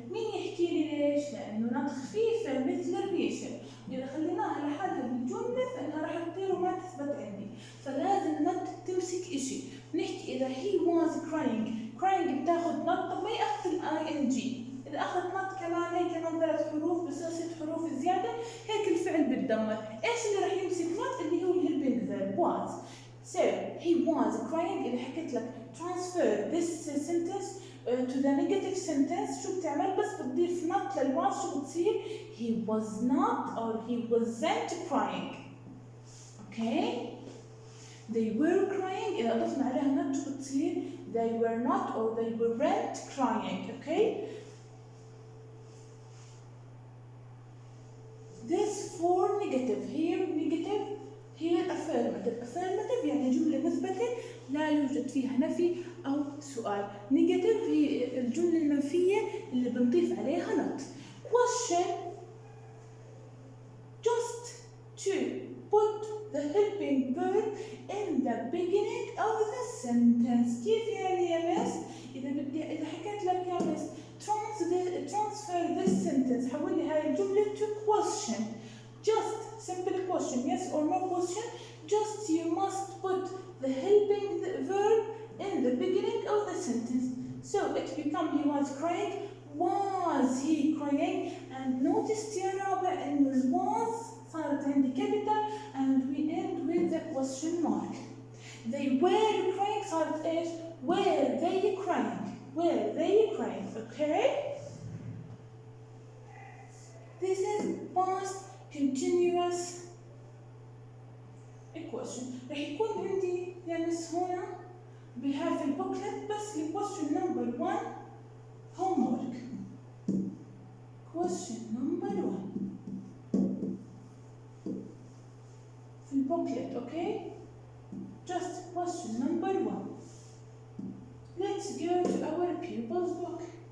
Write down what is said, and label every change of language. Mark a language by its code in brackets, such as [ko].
[ar] مين يحكي لي ليش؟ لأنه نات خفيفة مثل الريشة، إذا خليناها لحالها بالجملة فإنها راح تطير وما تثبت عندي، فلازم نات تمسك إشي. نحكي إذا [en] he was crying [ar] بتاخذ نط، طب ما يأخذ ing. إذا أخذت نط كمان هي كمان 3 حروف بصير 6 حروف زيادة، هيك الفعل بتدمر. إيش اللي راح يمسك نط؟ اللي هو الهيلبينج verb was. [en] So he was crying. [ar] إذا حكيت لك [en] transfer this sentence to the negative sentence [ar] شو بتعمل؟ بس بتضيف not للواز شو بتصير؟ [en] he was not or he wasn't crying. Okay? They were crying. [ar] إذا أضفنا عليها not شو بتصير؟ [en] they were not or they weren't crying. Okay? This for negative. Here negative. Here affirmative. [ar] Affirmative يعني جملة مثبتة لا يوجد فيها نفي أو سؤال. Negative هي الجملة المنفية اللي بنضيف عليها not. [en] Question. Just to put the helping verb in the beginning of the sentence. [ar] كيف يعني يا مس؟ إذا حكيت لك يا مس [en] transfer this sentence [ar] حول لي هاي الجملة [en] to question. Just simple question, yes or no question. Just you must put the helping verb in the beginning of the sentence. So it becomes he was crying. Was he crying? And notice [ar] يا رابع إنه ال [en] was [ar] صارت عندي [en] capital and we end with the question mark. They were crying [ar] صارت إيش؟ [en] Were they crying? Were they crying? Okay? This is past continuous equation. [ar] رح يكون عندي يا مس هنا بهذا البوكلت بس question number 1 homework. [en] Question number 1 [ar] في البوكلت. [en] Okay? Just question number 1. Let's go to our pupil's book.